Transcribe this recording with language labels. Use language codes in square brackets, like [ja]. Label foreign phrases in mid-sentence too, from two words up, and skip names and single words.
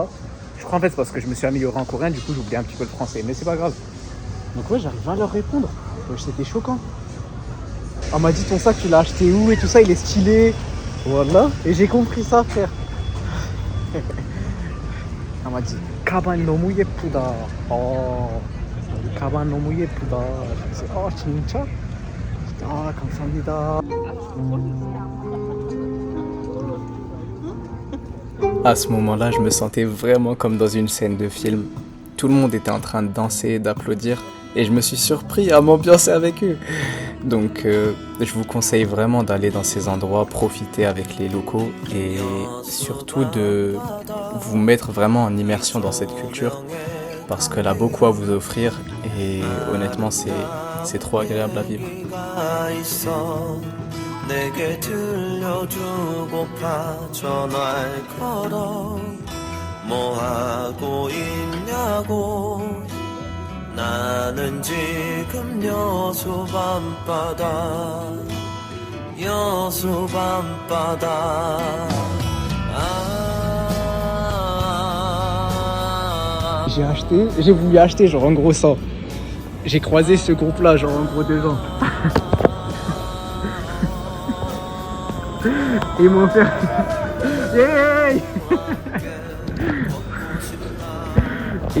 [fr] Je crois en fait c'est parce que je me suis amélioré en coréen, du coup j'ai oublié un petit peu le français. Mais c'est pas grave. Donc ouais, j'arrive à leur répondre. C'était choquant. On m'a dit, ton sac, tu l'as acheté où et tout ça, il est stylé. Voilà. Et j'ai compris ça, frère. On m'a dit, [ko] 가방 너무 예쁘다. 가방 너무 예쁘다. 진짜? 감사합니다. [fr] À ce moment-là, je me sentais vraiment comme dans une scène de film. Tout le monde était en train de danser, d'applaudir, et je me suis surpris à m'ambiancer avec eux. Donc, je vous conseille vraiment d'aller dans ces endroits, profiter avec les locaux, et surtout de vous mettre vraiment en immersion dans cette culture, parce qu'elle a beaucoup à vous offrir, et honnêtement, c'est trop agréable à vivre. [ko] 내게 들려주고파 전화를 걸어 뭐 하고 있냐고 나는 지금 여수 밤바다 [fr] J'ai voulu acheter genre en gros ça. J'ai croisé ce groupe là genre en gros devant. Et ils m'ont fait... Yeah.